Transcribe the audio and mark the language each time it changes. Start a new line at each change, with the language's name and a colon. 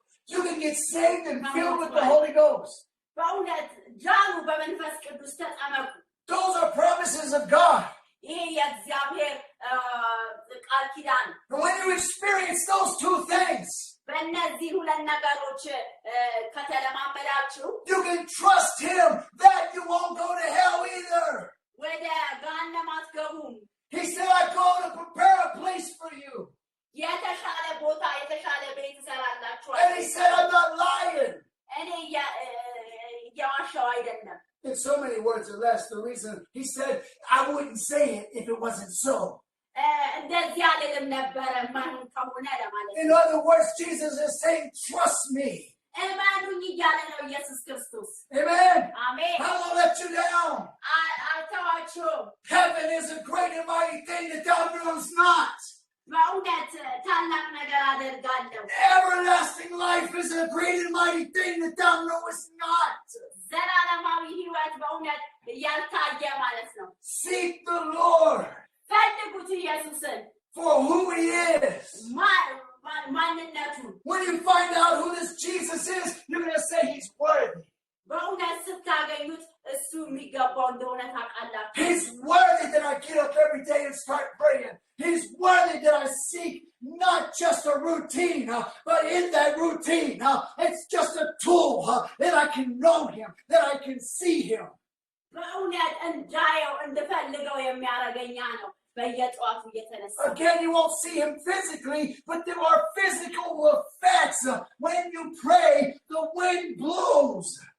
English: You can get saved and filled with the Holy Ghost.
Amharic: በእውነት ጃኑ በመንፈስ ቅዱስ ተጠመቁ
English: Those are promises of God.
Amharic: ይሄ የእግዚአብሔር ቃል ኪዳን
English: And when you experience those two things,
Amharic: በእነዚህ ሁለት ነገሮች ከተለማመዳችሁ
English: you can trust him that you won't go to hell either.
Amharic: ወደ ገሃነም አትገቡም
English: He said, I go to prepare a place for you.
Amharic: የተሻለ ቦታ የተሻለ ቤት እሰራላችኋለሁ
English: And he said, I'm not lying.
Amharic: እኔ እየዋሻው አይደለም
English: In so many words or less, the reason he said, I wouldn't say it if it wasn't so.
Amharic: እንደዚህ አልልም ነበረ ማን ከሆነ ለማለት
English: In other words, Jesus is saying, trust me.
Amharic: እመኑኝ እያለ ነው ኢየሱስ ክርስቶስ
English: Amen.
Amharic: አሜን
English: I won't let you down.
Amharic: አልተዋችሁም
English: Heaven is a great and mighty thing that thou knowest not.
Amharic: በእውነት ታላቅ ነገር አደርጋለሁ
English: Everlasting life is a great and mighty thing that thou knowest not.
Amharic: ዘላለማዊ ህይወት በእውነት ያልታየ ማለት ነው
English: Seek the Lord
Amharic: ፈልጉት ኢየሱስን
English: for who he is.
Amharic: ማንነቱን
English: When you find out who this Jesus is, you're going to say he's worthy.
Amharic: በእውነት ስታገኙት እሱ የሚገባው እንደሆነ ታውቃላችሁ
English: He's worthy that I get up every day and start praying. He's worthy that I seek not just a routine, but in that routine, it's just a tool that I can know him, that I can see him.
Amharic: በእውነት እንዳየው እንድፈልገው የሚያረገኛ ነው በየጧቱ እየተነሳ
English: Again, you won't see him physically, but there are physical effects. When you pray, the wind blows.